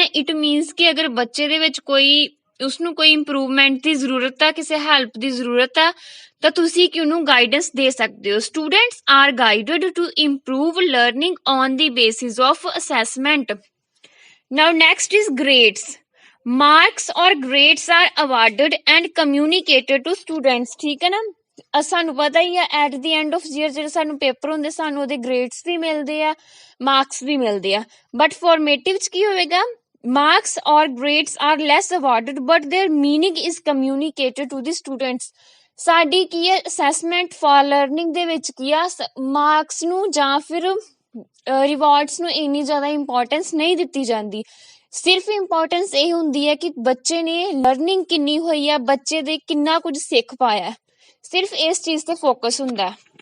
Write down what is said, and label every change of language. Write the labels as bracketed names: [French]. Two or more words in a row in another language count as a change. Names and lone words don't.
[English] it means [Punjabi] ਕਿ ਅਗਰ ਬੱਚੇ ਦੇ ਵਿੱਚ ਉਸਨੂੰ ਕੋਈ ਇੰਪਰੂਵਮੈਂਟ ਦੀ ਜ਼ਰੂਰਤ ਆ, ਕਿਸੇ ਹੈਲਪ ਦੀ ਜ਼ਰੂਰਤ ਆ ਤਾਂ ਤੁਸੀਂ ਕਿ ਉਹਨੂੰ ਗਾਈਡੈਂਸ ਦੇ ਸਕਦੇ ਹੋ। [English] students are guided to improve learning on the basis of assessment. now next is grades. marks or grades are awarded and communicated to students। [Punjabi] ਠੀਕ ਹੈ ਨਾ, ਸਾਨੂੰ ਪਤਾ ਹੀ ਆ [English] at the end of year [Punjabi] ਜਿਹੜੇ ਸਾਨੂੰ ਪੇਪਰ ਹੁੰਦੇ ਸਾਨੂੰ ਉਹਦੇ ਗ੍ਰੇਡਸ ਵੀ ਮਿਲਦੇ ਆ, ਮਾਰਕਸ ਵੀ ਮਿਲਦੇ ਆ। [English] but formative [Punjabi] 'ਚ ਕੀ ਹੋਵੇਗਾ, [English] marks or grades are less awarded but their meaning is communicated to the students. [Punjabi] ਸਾਡੀ ਕੀ ਹੈ [English] assessment for learning [Punjabi] ਦੇ ਵਿੱਚ ਕੀ ਆ, ਮਾਰਕਸ ਨੂੰ ਜਾਂ ਫਿਰ ਰਿਵਾਰਡਸ ਨੂੰ ਇੰਨੀ ਜ਼ਿਆਦਾ ਇੰਪੋਰਟੈਂਸ ਨਹੀਂ ਦਿੱਤੀ ਜਾਂਦੀ। ਸਿਰਫ ਇੰਪੋਰਟੈਂਸ ਇਹ ਹੁੰਦੀ ਹੈ ਕਿ ਬੱਚੇ ਨੇ ਲਰਨਿੰਗ ਕਿੰਨੀ ਹੋਈ ਆ, ਬੱਚੇ ਦੇ ਕਿੰਨਾ ਕੁਝ ਸਿੱਖ ਪਾਇਆ, ਸਿਰਫ ਇਸ ਚੀਜ਼ ਤੇ ਫੋਕਸ ਹੁੰਦਾ।